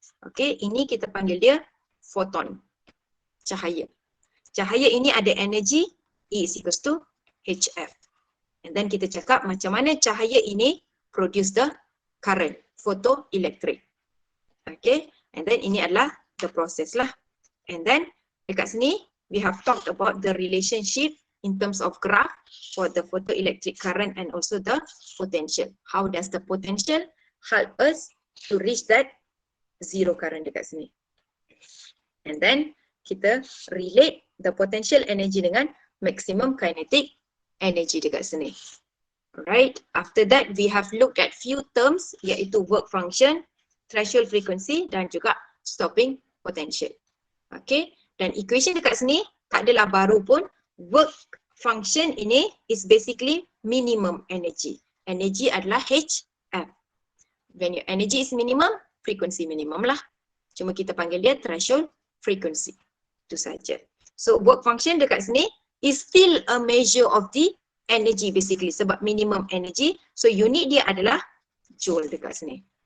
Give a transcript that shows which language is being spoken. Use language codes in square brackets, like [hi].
[ms] Okay, ini kita panggil dia photon, cahaya. Cahaya ini ada energy E is equals to HF. And then kita cakap macam mana cahaya ini produce the current, photoelectric. [en] Okay, and then ini adalah the process lah. And then dekat sini we have talked about the relationship in terms of graph for the photoelectric current and also the potential. How does the potential help us to reach that zero current dekat sini? And then kita relate the potential energy dengan maximum kinetic energy dekat sini. Alright, after that we have looked at few terms, iaitu work function, threshold frequency dan juga stopping potential. [ms] Okay, dan equation dekat sini tak adalah baru pun. [en] Work function ini is basically minimum energy. Energy adalah HF. When your energy is minimum, frequency minimum lah. [ms] Cuma kita panggil dia threshold frequency. Itu saja. [en] So work function dekat sini is still a measure of the energy basically, sebab minimum energy. [ms] So unit dia adalah joule dekat sini.